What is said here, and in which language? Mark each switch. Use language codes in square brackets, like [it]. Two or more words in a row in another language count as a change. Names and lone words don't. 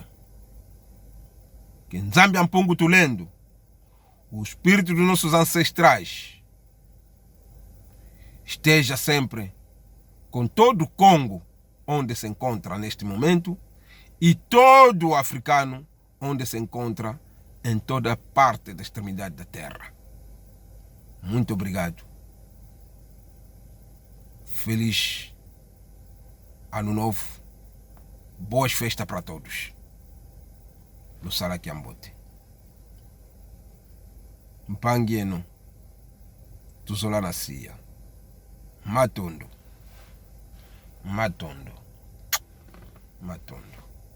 [kg] Que Nzambi Ampungu Tulendo, [pt] o espírito dos nossos ancestrais, esteja sempre com todo o Congo, onde se encontra neste momento, e todo o africano, onde se encontra em toda parte da extremidade da terra. Muito obrigado. Feliz Ano Novo. Boas festas para todos. [kg] Lusala Kiambote. Mpangieno. Tuzola na Sia. Matondo. Matondo. Matondo.